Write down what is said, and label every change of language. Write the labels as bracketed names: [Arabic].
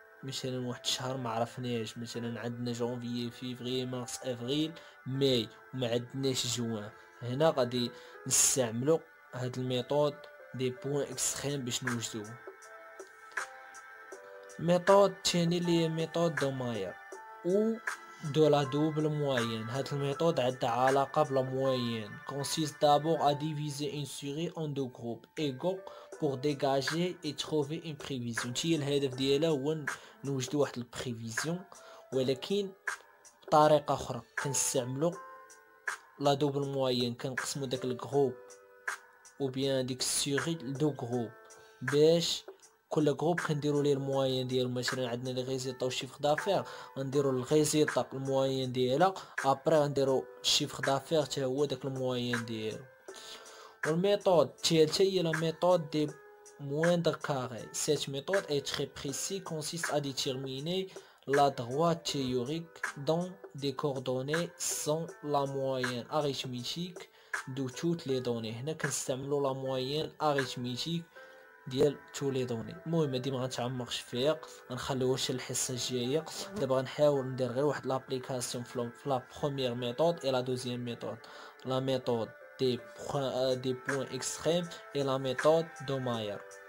[Arabic] مثلا واحد الشهر ما عرفناش، مثلا عندنا جونفيي فيفري مارس افريل ماي وما عندناش جوان. هنا غادي نستعملو هاد الميثود دي بوين اكستريم باش نوجدوه. الميثود الثاني اللي هي ميثود دو ماير او دو لا دوبل موين. هاد الميثود عندها علاقه بلا موين. [French] consiste d'abord à diviser une série en deux groupes égaux pour dégager et trouver une prévision. [Arabic] هي الهدف ديالها هو نوجدو واحد البريفيزيون، ولكن بطريقه اخرى كنستعملو لا دوبل موين. كنقسمو داك الجروب او بيان ديك السيري لدو جروب، باش كل جروب كنديرو ليه الموين ديالو. مثلا عندنا لي ريزيلطا وشيفر دافير، غنديرو الريزيلطا الموين ديالها، ابري غنديرو الشيفر دافير حتى هو داك الموين ديالو. والميثود الثالثه هي لا ميثود دي moindre carré. [French] Cette méthode est très précise, consiste à déterminer la droite théorique dont des coordonnées sont la moyenne arithmétique de toutes les données. [Arabic] هنا كنستعملوا لا موين arithmétique ديال تو لي دوني. المهم هادي ما غنتعمقش فيها، غنخليوها حتى الحصه الجايه. دابا غنحاول ندير غير واحد لابليكاسيون في لا بروميير ميثود اي لا دوزيام ميثود. لا ميثود دي بوين اكستريم اي لا ميثود دو ماير.